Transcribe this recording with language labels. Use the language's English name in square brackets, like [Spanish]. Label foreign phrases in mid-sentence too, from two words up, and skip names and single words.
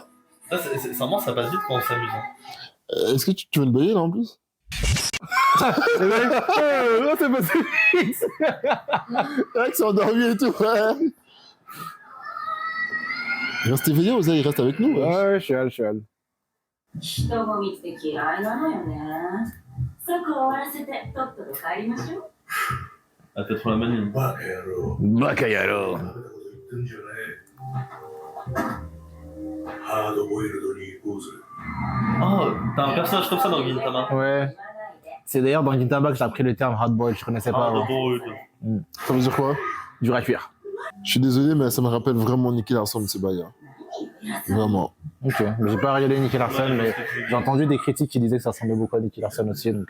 [French] Ça, sincèrement, ça passe vite quand on s'amuse. Hein. Est-ce que tu veux une bailler là en plus? Non, c'est passé vite. C'est vrai que c'est endormi et tout, ouais. Il reste éveillé, Oza, il reste avec nous. Ouais. Ouais, je suis hal. [Japanese] 人混みって嫌いなのよね。そこ終わらせてとっとと帰りましょう。 [French] Elle fait trop la manie. [Japanese] バカ野郎。バカ野郎. バカなこと言ってんじゃねえ。ハードボイルドに行こうぜ。 [French] Oh, t'as un personnage comme ça dans Gintama. Ouais. C'est d'ailleurs dans Gintama que j'ai appris le terme hardboiled, je connaissais pas avant. Ça veut dire quoi? Dur à cuire. Je suis désolé, mais ça me rappelle vraiment Nicky Larson, ce bail. Vraiment. Ok, mais j'ai pas regardé Nicky Larson, mais j'ai entendu des critiques qui disaient que ça ressemblait beaucoup à Nicky Larson aussi, donc...